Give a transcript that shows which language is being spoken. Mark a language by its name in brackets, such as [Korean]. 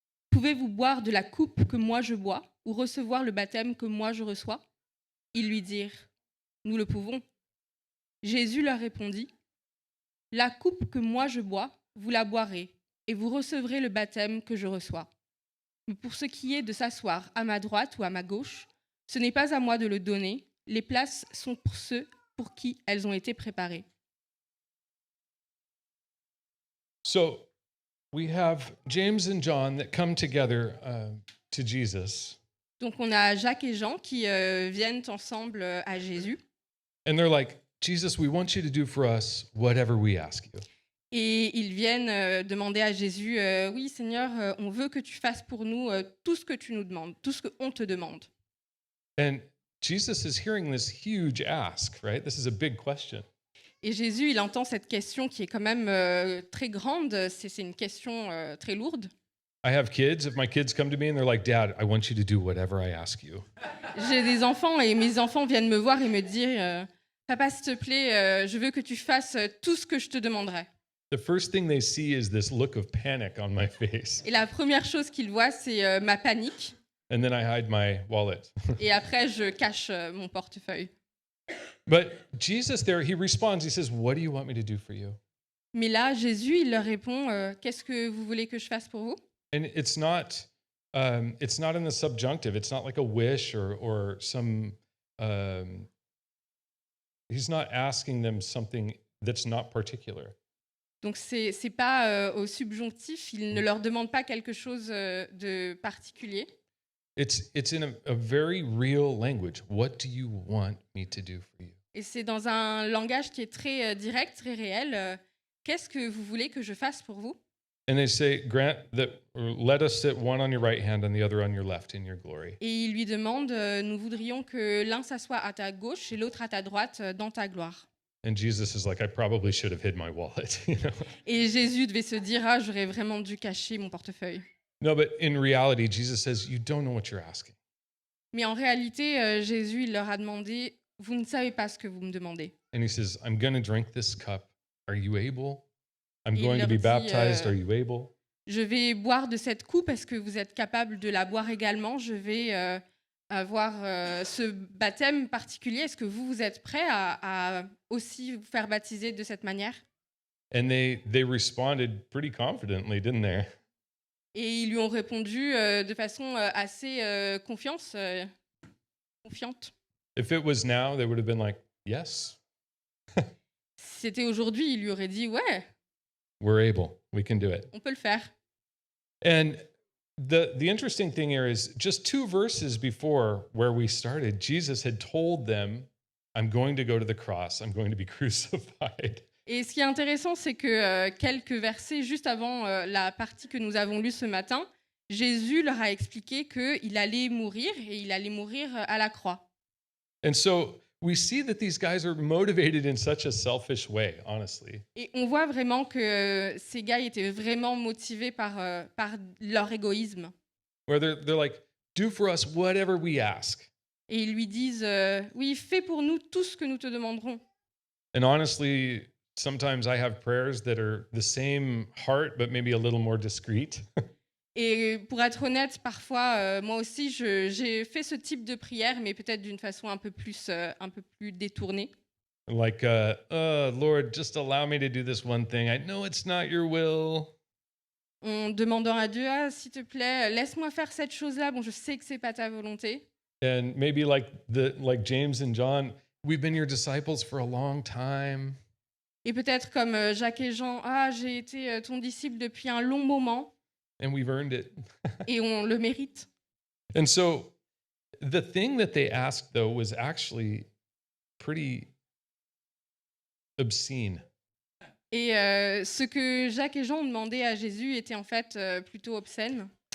[French] Pouvez-vous boire de la coupe que moi je bois ou recevoir le baptême que moi je reçois ? » Ils lui dirent « Nous le pouvons. » Jésus leur répondit « La coupe que moi je bois, vous la boirez, et vous recevrez le baptême que je reçois. Mais pour ce qui est de s'asseoir à ma droite ou à ma gauche, ce n'est pas à moi de le donner, les places sont pour ceux pour qui elles ont été préparées. » [English] So we have James and John that come together to Jesus. [French] Donc on a Jacques et Jean qui viennent ensemble à Jésus. [English] And they're like, Jesus, we want you to do for us whatever we ask you. [French] Et ils viennent demander à Jésus, oui Seigneur, on veut que tu fasses pour nous tout ce que tu nous demandes, tout ce qu'on te demande. [English] And Jesus is hearing this huge ask, right? This is a big question. [French] Et Jésus, il entend cette question qui est quand même très grande, c'est une question très lourde. [English] I have kids. If my kids come to me and they're like, Dad, I want you to do whatever I ask you. [French] J'ai des enfants et mes enfants viennent me voir et me dire, papa, s'il te plaît, je veux que tu fasses tout ce que je te demanderai. [English] The first thing they see is this look of panic on my face. [French] Et la première chose qu'ils voient, c'est ma panique. [English] And then I hide my wallet. [French] Et après, je cache mon portefeuille. [English] But Jesus there, he responds, he says, What do you want me to do for you? [French] Mais là, Jésus, il leur répond, qu'est-ce que vous voulez que je fasse pour vous ? [English] And it's not in the subjunctive. It's not like a wish or some. He's not asking them something that's not particular. [French] Donc, c'est pas au subjonctif, il ne leur demande pas quelque chose de particulier. [English] It's in a very real language. What do you want me to do for you? [French] Et c'est dans un langage qui est très direct, très réel. Qu'est-ce que vous voulez que je fasse pour vous ? [English] And they say, Grant that, or let us sit one on your right hand and the other on your left in your glory. [French] Et il lui demande, nous voudrions que l'un s'assoie à ta gauche et l'autre à ta droite dans ta gloire. [English] And Jesus is like, I probably should have hid my wallet. You know? [French] Et Jésus devait se dire, ah, j'aurais vraiment dû cacher mon portefeuille. [English] No, but in reality, Jesus says, you don't know what you're asking. [French] Mais en réalité, Jésus, il leur a demandé, vous ne savez pas ce que vous me demandez. [English] And he says, I'm going to drink this cup. Are you able? I'm [French] Il [English] going to [French] leur [English] be [French] dit, [English] baptized. Are you able? [French] Je vais boire de cette coupe, est-ce que vous êtes capable de la boire également ? Je vais avoir ce baptême particulier. Est-ce que vous êtes prêts à aussi vous faire baptiser de cette manière ? [English] And they responded pretty confidently, didn't they? [French] Et ils lui ont répondu de façon assez confiante. [English] If it was now, they would have been like, yes. [French] Si c'était aujourd'hui, il lui aurait dit ouais. [English] We're able. We can do it. [French] On peut le faire. [English] And the interesting thing here is just 2 verses before where we started, Jesus had told them, I'm going to go to the cross. I'm going to be crucified. [French] Et ce qui est intéressant, c'est que quelques versets juste avant la partie que nous avons lue ce matin, Jésus leur a expliqué qu'il allait mourir et il allait mourir à la croix. [English] And so we see that these guys are motivated in such a selfish way, honestly. [French] Et on voit vraiment que ces gars étaient vraiment motivés par leur égoïsme. [English] Where they're like, do for us whatever we ask. [French] Et ils lui disent oui, fais pour nous tout ce que nous te demanderons. [English] And honestly, sometimes I have prayers that are the same heart, but maybe a little more discreet. [French] Et pour être honnête, parfois, moi aussi, j'ai fait ce type de prière, mais peut-être d'une façon un peu plus détournée. [English] Like, Lord, just allow me to do this one thing. I know it's not your will. [French] En demandant à Dieu, ah, s'il te plaît, laisse-moi faire cette chose-là. Bon, je sais que c'est pas ta volonté. [English] And maybe like James and John, we've been your disciples for a long time. [French] Et peut-être comme Jacques et Jean, ah, j'ai été ton disciple depuis un long moment. [English] And we've earned it. [French] Et on le mérite. [English] And so the thing that they asked, though, was actually pretty obscene. [French] Et ce que Jacques et Jean ont demandé à Jésus était en fait plutôt obscène.